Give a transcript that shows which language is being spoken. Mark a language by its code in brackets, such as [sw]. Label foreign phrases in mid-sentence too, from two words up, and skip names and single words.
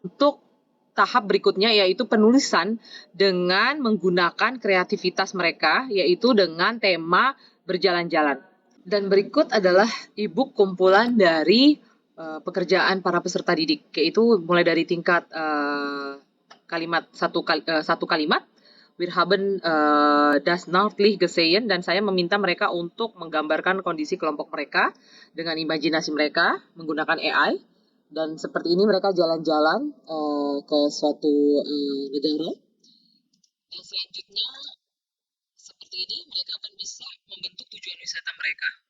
[id] Untuk tahap berikutnya yaitu penulisan dengan menggunakan kreativitas mereka, yaitu dengan tema berjalan-jalan. Dan berikut adalah e-book kumpulan dari pekerjaan para peserta didik, yaitu mulai dari tingkat satu kalimat, [de] Wir haben das Nordlicht gesehen, [id] dan saya meminta mereka untuk menggambarkan kondisi kelompok mereka dengan imajinasi mereka menggunakan AI. Dan seperti ini mereka jalan-jalan ke suatu negara. Dan selanjutnya seperti ini mereka akan bisa membentuk tujuan wisata mereka.